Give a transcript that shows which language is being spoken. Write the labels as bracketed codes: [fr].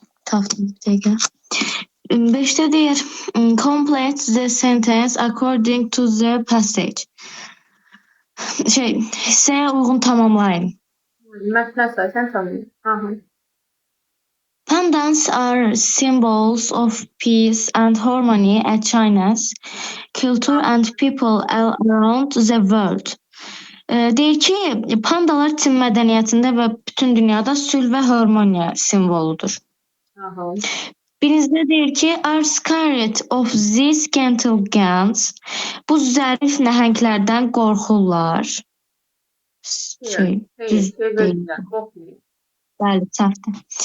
[az] Tapdım bir dəqiqə. 5-də deyir, [en] complete the sentence according to the passage. [az] Hissəyə uyğun tamamlayın. Mətnə əsasən tanıyın. Aha. [en] Pandas are symbols of peace and harmony at China's culture and people around the world. [az] Deyir ki, pandalar Çin mədəniyyətində və bütün dünyada sülh və harmoniya simvoludur. Aha. Birinizdə deyir ki, [en] are scared of these gentle giants. [az] Bu zərif nəhənglərdən qorxurlar. Düz deyil. Bəli, səhvdir.